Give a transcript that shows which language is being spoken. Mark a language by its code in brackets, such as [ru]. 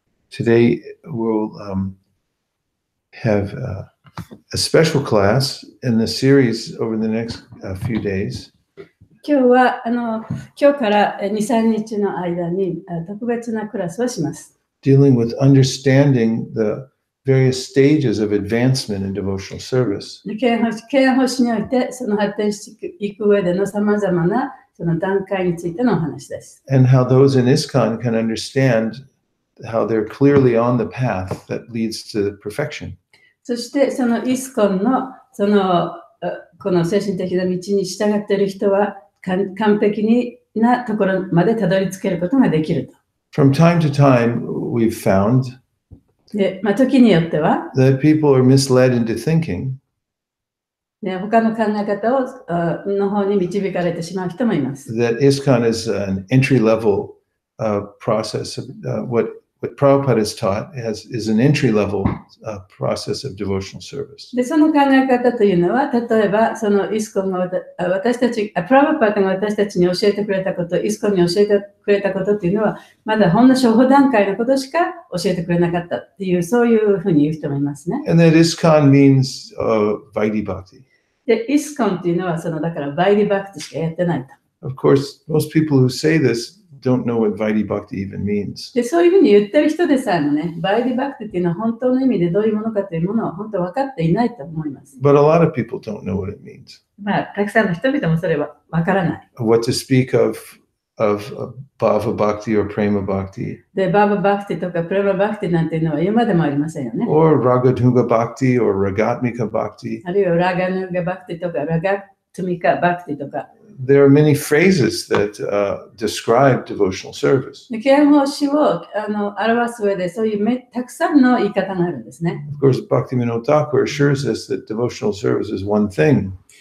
[en] Today we'll have a special class in the series over the next few days. [ja] 今日から2、3日の間に特別なクラスをします。 [en] Dealing with understanding the various stages of advancement in devotional service. [ja] 敬愛奉仕においてその発展していく上でのさまざまなその段階についてのお話です。 [en] And how those in ISKCON can understand how they're clearly on the path that leads to perfection. [ja] そしてそのイスコンのこの精神的な道に従っている人は完璧なところまでたどり着けることができると。 [en] From time to time, we've found [ja] で、時によっては [en] that people are misled into thinking [ja] 他の考え方の方に導かれてしまう人もいます。 [en] that ISKCON is an entry-level process. What Prabhupada has taught is an entry-level process of devotional service. [ja] で、その考え方というのは、例えばそのイスコンがプラブパータが私たちに教えてくれたこと、イスコンに教えてくれたことというのは、まだほんの初歩段階のことしか教えてくれなかったっていう、そういうふうに言う人もいますね。 [en] And that ISKCON means Vaidhi Bhakti. [ja] で、イスコンっていうのは、だからバイディバクティしかやってないと。 [en] Of course, most people who say this don't know what Vaidhi Bhakti even means. [ja] で、そういうふうに言ってる人でさえもね、バイディバクティっていうのは本当の意味でどういうものかというものを本当分かっていないと思います。 [en] But a lot of people don't know what it means. [ja] たくさんの人々もそれは分からない。 [en] What to speak of Bhava Bhakti or Prema Bhakti. [ja] で、バーババクティとかプレマバクティなんていうのは言うまでもありませんよね。 [en] Or Ragadhuga Bhakti or Ragatmika Bhakti. [ja] あるいはラガヌガバクティとかラガトミカバクティとか。 [en] There are many phrases that describe devotional service. [ja] で、敬愛奉仕を表す上でそういうたくさんの言い方があるんですね。 [en] Of course, Bhaktivinoda Thakur assures us that devotional service is one thing.